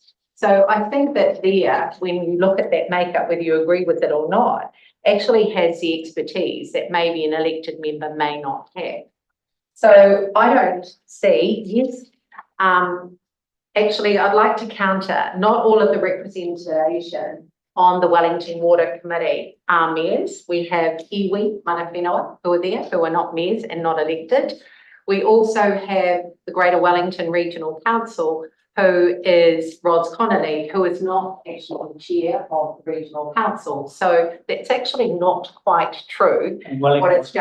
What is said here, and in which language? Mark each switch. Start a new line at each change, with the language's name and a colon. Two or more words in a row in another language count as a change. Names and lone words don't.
English: So I think that there, when you look at that makeup, whether you agree with it or not, actually has the expertise that maybe an elected member may not have. So I don't see, yes, actually I'd like to counter, not all of the representation on the Wellington Water Committee are mayors. We have
Māori: iwi, mana whenua,
English: who are there, who are not mayors and not elected. We also have the Greater Wellington Regional Council, who is Roz Connolly, who is not actually the chair of the regional council. So that's actually not quite true. And Wellington What it's was